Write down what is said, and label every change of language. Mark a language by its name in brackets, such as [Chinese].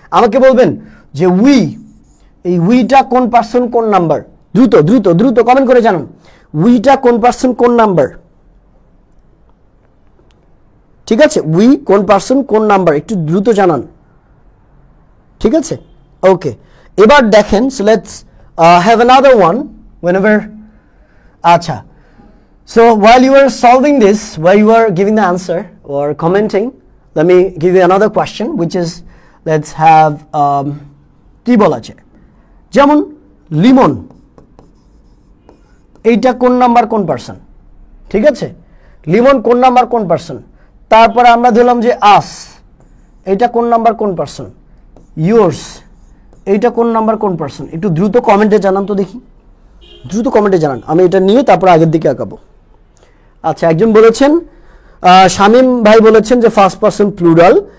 [Bangla] আমাকে বলবেন যে এই উইটা কোন পার্সন কোন নাম্বার, দ্রুত দ্রুত দ্রুত কমেন্ট করে জানান, উইটা কোন পার্সন কোন নাম্বার। ঠিক আছে, উই কোন পার্সন কোন নাম্বার, একটু দ্রুত জানান। ঠিক আছে, ওকে। এবার দেখেন, [English] So let's have another one whenever acha. So while you are solving this, while you are giving the answer or commenting, let me give you another question, which is, let's have [Bangla] কি বলা যায়, যেমন লিমন, এইটা কোন number কোন person. ঠিক আছে, লিমন কোন নাম্বার কোন পার্সন। তারপরে আমরা ধরলাম যে আস, এইটা কোন নাম্বার কোন পার্সন। ইয়োর্স, এইটা কোন নাম্বার কোন পার্সন। একটু দ্রুত কমেন্টে জানান তো দেখি, দ্রুত কমেন্টে জানান, আমি এটা নিয়ে তারপর আগের দিকে আঁকাবো। আচ্ছা, একজন বলেছেন, শামীম ভাই বলেছেন যে ফার্স্ট পার্সন প্লুরাল।